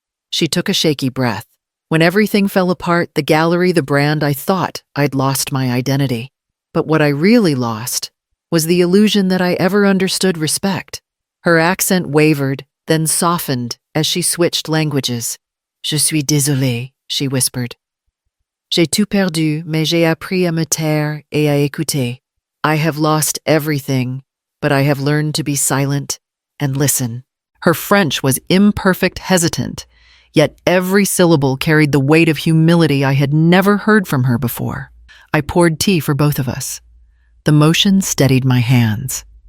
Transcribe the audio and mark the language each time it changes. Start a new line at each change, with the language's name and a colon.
English: She took a shaky breath. When everything fell apart, the gallery, the brand, I thought I'd lost my identity. But what I really lost was the illusion that I ever understood respect. Her accent wavered, then softened as she switched languages.
French: Je suis désolée,
English: she whispered.
French: J'ai tout perdu, mais j'ai appris à me taire et à écouter.
English: I have lost everything, but I have learned to be silent and listen. Her French was imperfect, hesitant, yet every syllable carried the weight of humility I had never heard from her before. I poured tea for both of us. The motion steadied my hands.